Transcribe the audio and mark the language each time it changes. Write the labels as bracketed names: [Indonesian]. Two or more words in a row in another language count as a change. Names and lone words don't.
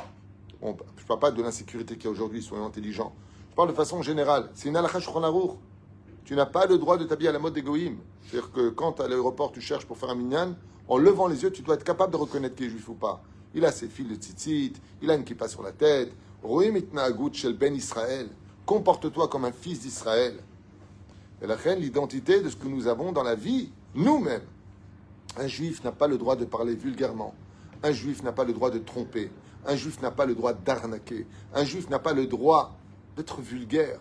[French] Je ne parle pas de l'insécurité qu'il y a aujourd'hui, soyons intelligents. Je parle de façon générale. C'est une halakha Shulchan Aruch. Tu n'as pas le droit de t'habiller à la mode des goïms. C'est-à-dire que quand à l'aéroport tu cherches pour faire un minyan, en levant les yeux, tu dois être capable de reconnaître qu'il est juif ou pas. Il a ses fils de tzitzit, il a une kippa sur la tête. [Hebrew] רואים התנהגות של בן ישראל. [French] Comporte-toi comme un fils d'Israël. Et la reine, l'identité de ce que nous avons dans la vie, nous-mêmes. Un juif n'a pas le droit de parler vulgairement. Un juif n'a pas le droit de tromper. Un juif n'a pas le droit d'arnaquer. Un juif n'a pas le droit d'être vulgaire.